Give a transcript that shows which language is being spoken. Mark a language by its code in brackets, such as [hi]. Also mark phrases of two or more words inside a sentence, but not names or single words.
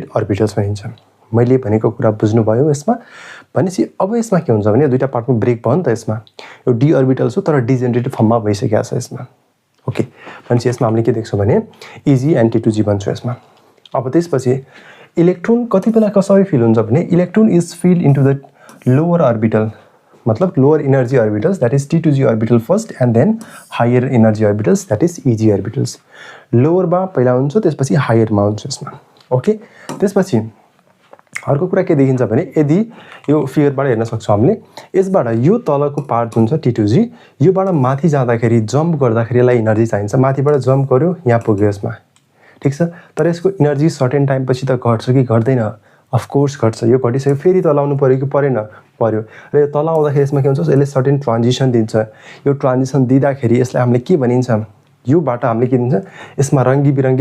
[ne] अर्बिटल्स भनिन्छ मैले भनेको कुरा बुझ्नुभयो यसमा भनेपछि अब यसमा के हुन्छ भने दुईटा पार्टमा ब्रेक भयो नि त यसमा यो डी अर्बिटल छ तर [en] degenerated form [ne] भइसकेको छ यसमा ओके भनेपछि यसमा हामीले के देख्छौं भने [en] EG and T2G [ne] भन्छ यसमा अब त्यसपछि इलेक्ट्रोन कति बेला कसरी फिल हुन्छ भने [en] electron is fill into the lower orbital [ne] मतलब [en] lower energy orbitals that is T2G orbital first and then higher energy orbitals that is EG orbitals [ne] लोअर मा पहिला हुन्छ त्यसपछि हायर मा हुन्छ यसमा ओके त्यसपछि अर्को कुरा के देखिन्छ भने यदि यो फिगरबाट हेर्न सक्छौं हामीले यसबाट यो तलको पार्ट हुन्छ T2G योबाट माथि जाँदाखेरि जम्प गर्दाखेरि यसलाई एनर्जी चाहिन्छ माथिबाट जम्प गर्यो यहाँ पुग्यो यसमा ठीक छ तर यसको एनर्जी [en] certain time [ne] पछि त घट्छ कि घट्दैन [en] of course [ne] घट्छ यो घटिसक्यो फेरि तल आउनु पर्यो कि परेन पर्यो र यो तल आउँदाखेरि यसमा के हुन्छ यसले [en] certain transition [ne] दिन्छ यो ट्रान्जिसन दिँदाखेरि यसलाई हामीले के भनिन्छ योबाट हामीले के दिन्छ यसमा रंगी बिरंगी